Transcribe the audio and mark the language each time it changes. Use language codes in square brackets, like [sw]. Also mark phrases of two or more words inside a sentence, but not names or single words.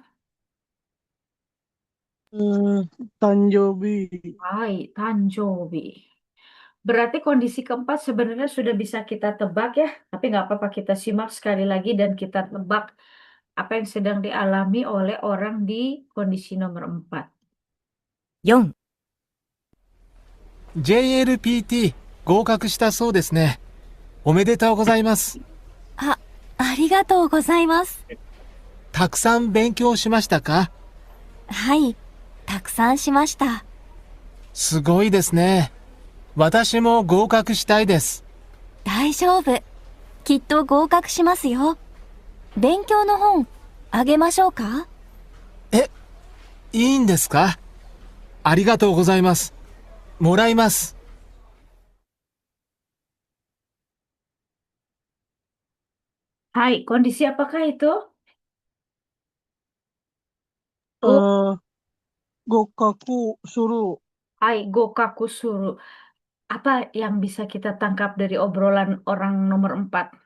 [ja] Tanjobi. はい、誕生日. [id] Berarti kondisi keempat sebenarnya sudah bisa kita tebak ya, tapi nggak apa-apa kita simak sekali lagi dan kita tebak apa yang sedang dialami oleh orang di kondisi nomor 4. [ja] 4、 JLPT 合格したそうですね。おめでとうございます。ありがとうございます。たくさん勉強しましたか？はい、たくさんしました。すごいですね。私も合格したいです。大丈夫。きっと合格しますよ。勉強の本、あげましょうか？いいんですか？ありがとうございます。もらいます。 [id] Hai, kondisi apakah itu? [ja] 合格 する. はい、合格 する. [id] Apa yang bisa kita tangkap dari obrolan orang nomor 4?